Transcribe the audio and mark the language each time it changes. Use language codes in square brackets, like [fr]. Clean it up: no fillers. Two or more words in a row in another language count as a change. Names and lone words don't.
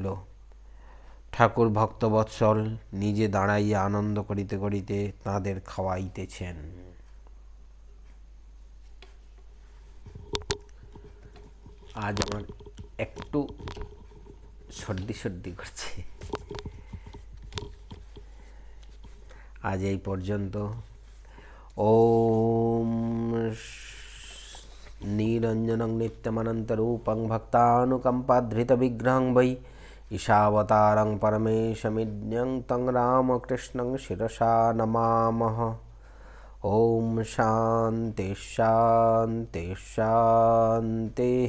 [bn] ঠাকুর ভক্তবৎসল নিজে দাঁড়াইয়া আনন্দ করিতে করিতে তাঁদের খাওয়াইতেছেন। আজ আমার একটু সর্দি সর্দি করছে। আজ এই পর্যন্ত। [sa] ওম নিরঞ্জনং নিত্যমনন্তরূপং ভক্তানুকম্পাধৃতবিগ্রহং বৈ ঈশাবতারং পরমেশমিদ্যং তং রামকৃষ্ণং শিরসা নমামঃ। ওম শান্তি শান্তি শান্তিঃ।